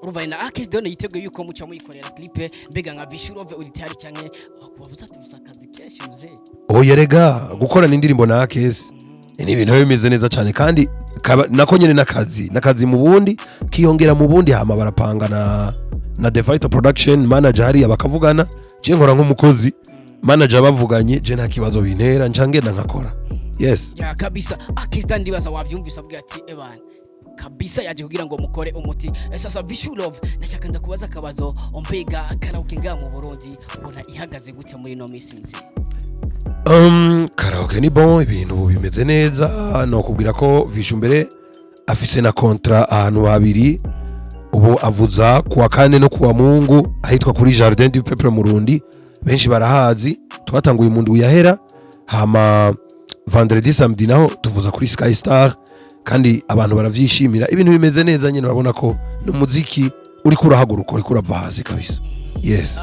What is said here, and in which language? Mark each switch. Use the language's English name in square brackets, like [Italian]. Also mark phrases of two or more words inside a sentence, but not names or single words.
[Rundi] urumva ina Akisdan yiteguye yuko muca muyikorera clip mbega nka Vichou Love uri tayari cyane wabuza tubusakazi keshi uze yerega gukorana indirimbo na Akis ni ibintu bimeze neza cyane kandi nako nyene nakazi mu bundi kiyongera mu bundi hama barapanga na The Fighter Production manager hari abakavugana je nkora nk'umukozi manager bavuganye je nta kibazo bintera ncangenda nkakora yes ya kabisa Akisdan ndibaza wavyumvisa bwa ati ebana kabisa yaje kugira ngo mukore umuti sasa Vichou Love nashaka ndakubaza akabazo ombega karaoke nga mu Burundi ubona ihagaze gute muri no minsi karaoke ni bon ibintu bimeze neza no kubwira ko Vichou mbere afise na contrat ahantu habiri ubu avuza [Swahili] kuwa kane [Rundi] no [Swahili] kuwa Mungu [Rundi] ahitwa kuri Jardin du Peuple Murundi benshi barahazi twatanguye umuntu uyahera hama [French] vendredi samedi [Rundi] naho tuvuza kuri Sky Star kandi abantu baravyishimira ibintu bimeze neza nyene urabona ko n'umuziki uri kurahaguruka uri kurava hasi kabisa yes